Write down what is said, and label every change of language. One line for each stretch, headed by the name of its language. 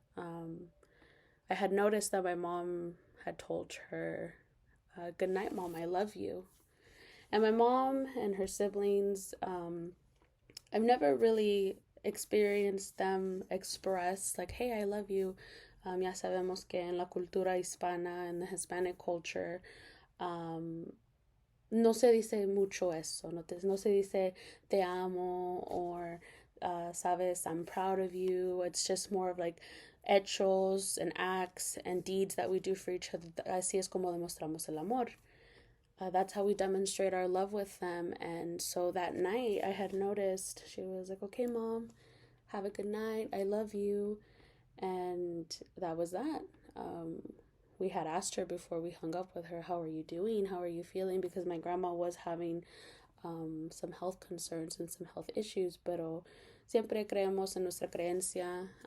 English: I had noticed that my mom had told her, good night, Mom, I love you. And my mom and her siblings, I've never really experienced them express like, hey, I love you.
Spanish: Ya sabemos que en la cultura hispana,
English: in the Hispanic culture,
Spanish: no se dice mucho eso. No se dice te amo or, sabes,
English: I'm proud of you. It's just more of like hechos and acts and deeds that we do for each other.
Spanish: Así es como demostramos el amor.
English: That's how we demonstrate our love with them. And so that night I had noticed, she was like, okay, Mom, have a good night. I love you. And that was that. We had asked her before we hung up with her, how are you doing? How are you feeling? Because my grandma was having some health concerns and some health issues,
Spanish: pero siempre creemos en nuestra creencia.